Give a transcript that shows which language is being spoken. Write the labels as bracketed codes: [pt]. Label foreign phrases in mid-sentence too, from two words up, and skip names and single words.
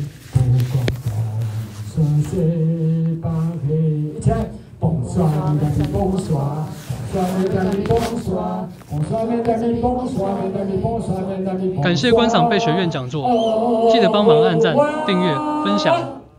[fr] Pourquoi on se séparer? [zh] 一起来 [fr] Bonsoir mes amis, bonsoir。Bonsoir mes amis, bonsoir. Bonsoir mes amis, bonsoir mes amis, bonsoir mes amis, bonsoir. [zh] 感谢观赏贝学院讲座，记得帮忙按赞、订阅、分享。